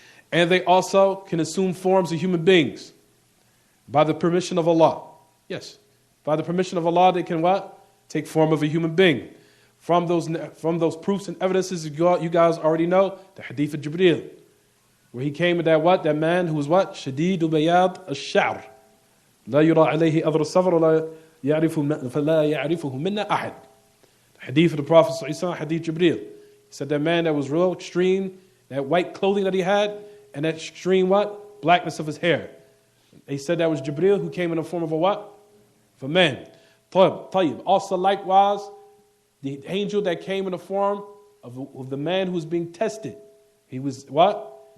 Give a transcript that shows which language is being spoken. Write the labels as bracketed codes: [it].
[en] And they also can assume forms of human beings by the permission of Allah. Yes, by the permission of Allah, they can what? Take form of a human being. From those proofs and evidences, you guys already know the hadith of Jibreel, where he came with that man who was what? Shadid al-bayad al-sha'r. [ar] لا يرى عليه أثر السفر ولا يعرفه منا أحد. [en] The hadith of the Prophet ﷺ, hadith Jibreel. He said that man that was real extreme, that white clothing that he had, and that extreme what? Blackness of his hair. He said that was Jibreel who came in the form of a what? Of a man. طيب. Also likewise, the angel that came in the form of the man who was being tested. He was what?